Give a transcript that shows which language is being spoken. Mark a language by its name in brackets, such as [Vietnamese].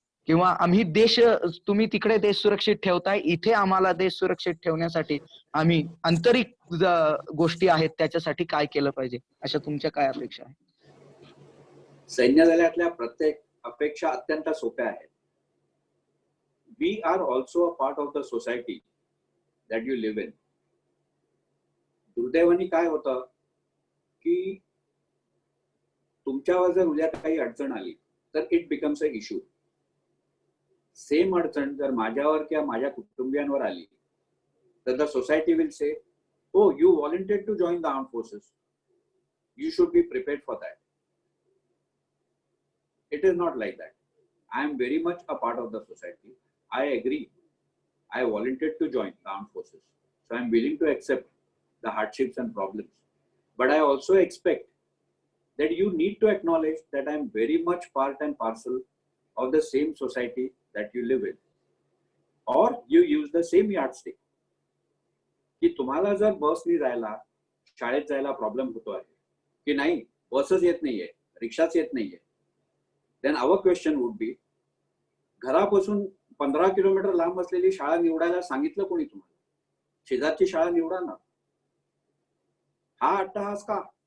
[Marathi] किंवा आम्ही तुम्ही तिकडे देश सुरक्षित ठेवताय, इथे आम्हाला देश सुरक्षित ठेवण्यासाठी आम्ही आंतरिक गोष्टी आहेत त्याच्यासाठी काय केलं पाहिजे, अशा तुमच्या काय अपेक्षा आहेत? सैन्य दलातल्या प्रत्येक अपेक्षा अत्यंत सोप्या आहेत. [English] We are also a part of the society that you live in. [Marathi] दुर्दैवाने काय होतं की तुमच्यावर जर उद्या काही अडचण आली तर [English] It becomes a issue. [Marathi] Same अडचण जर माझ्यावर किंवा माझ्या कुटुंबियांवर आली तर [English] The society will say, oh, you volunteered to join the armed forces. You should be prepared for that. It is not like that. I am very much a part of the society. I agree. I volunteered to join the armed forces. So I am willing to accept the hardships and problems. But I also expect that you need to acknowledge that I am very much part and parcel of the same society that you live in. Or you use the same yardstick. [Marathi] की तुम्हाला जर बसनी जायला, शाळेत जायला problem होतो आहे की नाही, बसच येत नाहीये, रिक्षाच येत नाहीये, [English] then our question would be, [Marathi] घरापासून 15 किलोमीटर लांब असलेली शाळा निवडायला सांगितलं कोणी तुम्हाला? शेजारची शाळा निवडा ना. हा अट्टहास का?